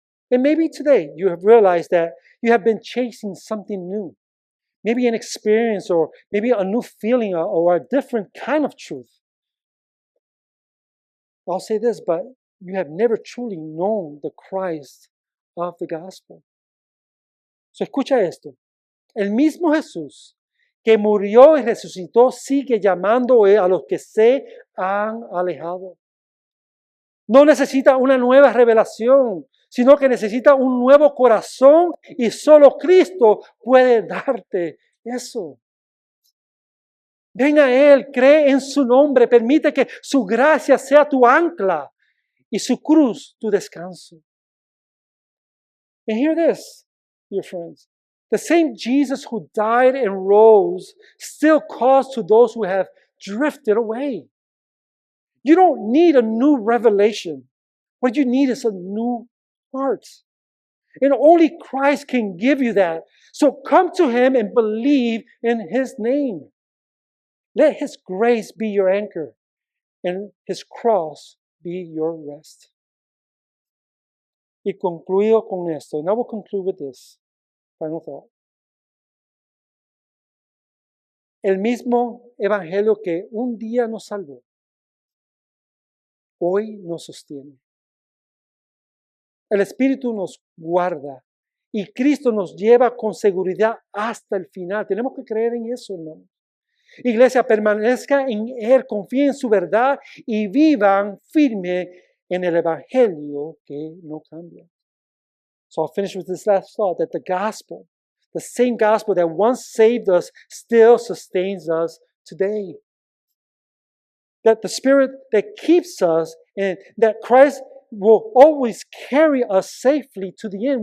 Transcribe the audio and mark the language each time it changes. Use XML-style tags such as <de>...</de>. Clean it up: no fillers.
<en>And maybe today you have realized that you have been chasing something new. Maybe an experience or maybe a new feeling or a different kind of truth. I'll say this, but you have never truly known the Christ of the gospel.</en> <es>So escucha esto. El mismo Jesús que murió y resucitó sigue llamando a los que se han alejado. No necesita una nueva revelación, sino que necesita un nuevo corazón y solo Cristo puede darte eso. Ven a Él, cree en su nombre, permite que su gracia sea tu ancla y su cruz tu descanso.</es> <en>And hear this, dear friends. The same Jesus who died and rose still calls to those who have drifted away. You don't need a new revelation. What you need is a new heart. And only Christ can give you that. So come to Him and believe in His name. Let His grace be your anchor and His cross be your rest.</en> <es>Y concluyo con esto,</es> <en>and I will conclude with this final thought.</en> <es>El mismo evangelio que un día nos salvó, hoy nos sostiene. El Espíritu nos guarda y Cristo nos lleva con seguridad hasta el final. Tenemos que creer en eso, hermanos. Iglesia, permanezca en Él, confíe en su verdad y vivan firme en el evangelio que no cambia.</es> <en>So I'll finish with this last thought, that the gospel, the same gospel that once saved us, still sustains us today. That the Spirit that keeps us and that Christ will always carry us safely to the end.</en>